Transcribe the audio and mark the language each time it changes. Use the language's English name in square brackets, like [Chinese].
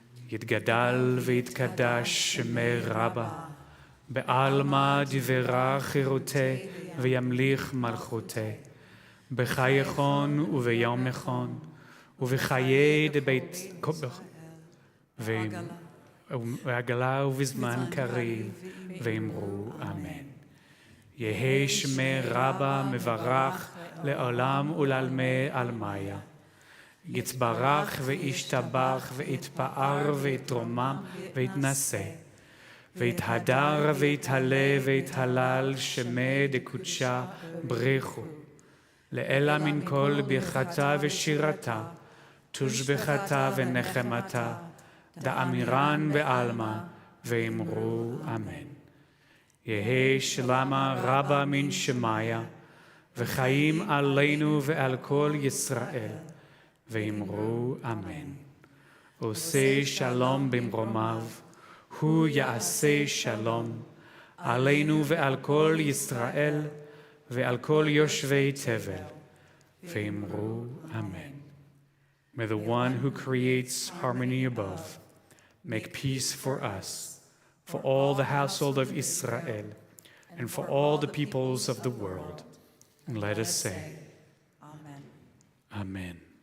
[Aramaic] Yitgadal v'yitkadash shemei Rabba, be'alma divera chirote v'yamlich malchote, b'chayechon u'v'yomechon, u'v'chaye debeit ועגלה ובזמן קריב, ואמרו אמן. יהי שמי רבה מברך לעולם ולעלמי עלמיה. יתברך וישתבח ויתפאר ויתרומם ויתנשא. ויתהדר ויתהלה ויתהלל שמי דקודשה בריחו. לאלה מן כל ברכתה ושירתה, תושבחתה ונחמתה, דאמירן בעלמא, ואמרו אמן. יהי שלמה רבה מן שמיה, וחיים עלינו ועל כל ישראל, ואמרו אמן. עושה שלום במרומיו, הוא יעשה שלום, עלינו ועל כל ישראל, ועל כל יושבי תבל, ואמרו אמן. [English] May the one who creates harmony above make peace for us, for all the household of Israel, and for all the peoples of the world. And let us say, Amen. Amen.